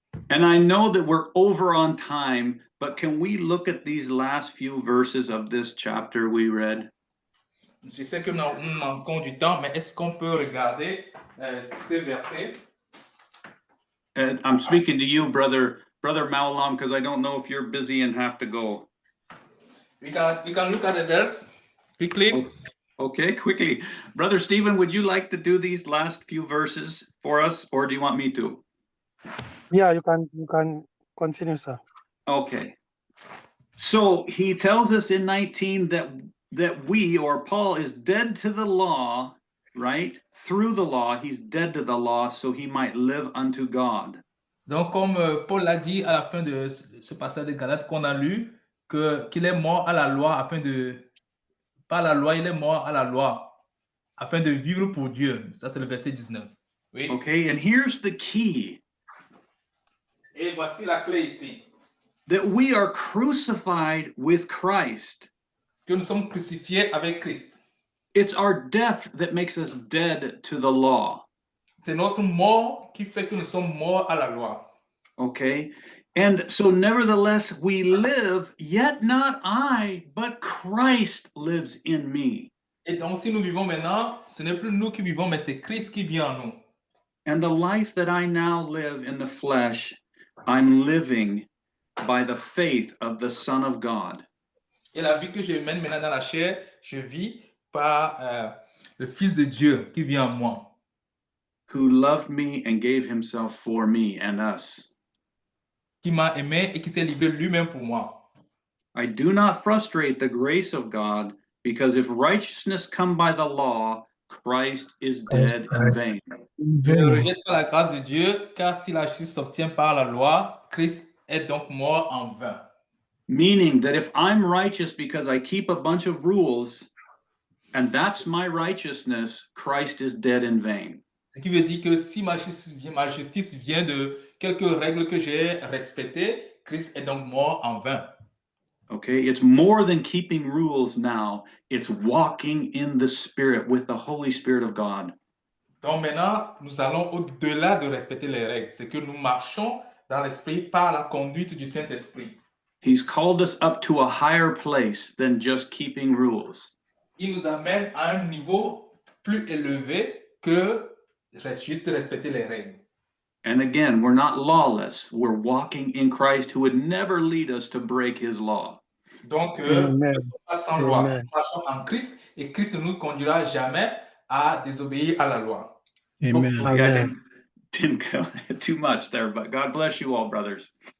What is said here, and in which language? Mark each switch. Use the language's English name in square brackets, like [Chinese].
[English] And I know that we're over on time, but can we look at these last few verses of this chapter we read? [French] Je sais que nous manquons du temps, mais est-ce qu'on peut regarder ces versets? [English] And I'm speaking to you, Brother Maulam, because I don't know if you're busy and have to go. We can look at the verse quickly. Okay, quickly. Brother Stephen, would you like to do these last few verses for us, or do you want me to? Yeah, you can continue, sir. Okay. So he tells us in 19 that that we, or Paul, is dead to the law, right? Through the law, he's dead to the law so he might live unto God. [French] Donc, comme Paul l'a dit à la fin de ce passage de Galates qu'on a lu, qu'il est mort à la loi afin de... Par la loi, il est mort à la loi afin de vivre pour Dieu. Ça, c'est le verset 19. Oui. [English] Okay, and here's the key. [French] Et voici la clé ici. [English] That we are crucified with Christ. [French] Que nous sommes crucifiés avec Christ. [English] It's our death that makes us dead to the law. [French] C'est notre mort qui fait que nous sommes morts à la loi. [English] Okay, and so nevertheless we live, yet not I, but Christ lives in me. [French] Et donc, si nous vivons maintenant, ce n'est plus nous qui vivons, mais c'est Christ qui vit en nous. [English] And the life that I now live in the flesh, I'm living by the faith of the Son of God. [French] Et la vie que je mène maintenant dans la chair, je vis par le Fils de Dieu qui vit en moi. [English] Who loved me and gave himself for me and us. [French] Qui m'a aimé et qui s'est livré lui-même pour moi. [English] I do not frustrate the grace of God, because if righteousness come by the law, Christ is dead in vain. [French] Je ne rejette pas la grâce de Dieu, car si la justice s'obtient par la loi, Christ est donc mort en vain. [English] Meaning that if I'm righteous because I keep a bunch of rules, and that's my righteousness, Christ is dead in vain. [French] Ce qui veut dire que si ma justice vient de quelques règles que j'ai respectées, Christ est donc mort en vain. [English] Okay, it's more than keeping rules now. It's walking in the Spirit with the Holy Spirit of God. [French] Donc maintenant, nous allons au-delà de respecter les règles. C'est que nous marchons dans l'Esprit par la conduite du Saint-Esprit. [English] He's called us up to a higher place than just keeping rules. [French] Il nous amène à un niveau plus élevé que juste respecter les règles. [English] And again, we're not lawless. We're walking in Christ, who would never lead us to break his law. [French] Donc, nous ne sommes pas sans loi. Nous marchons en Christ et Christ ne nous conduira jamais à désobéir à la loi. [English] Hopefully I didn't go too much there, but God bless you all, brothers.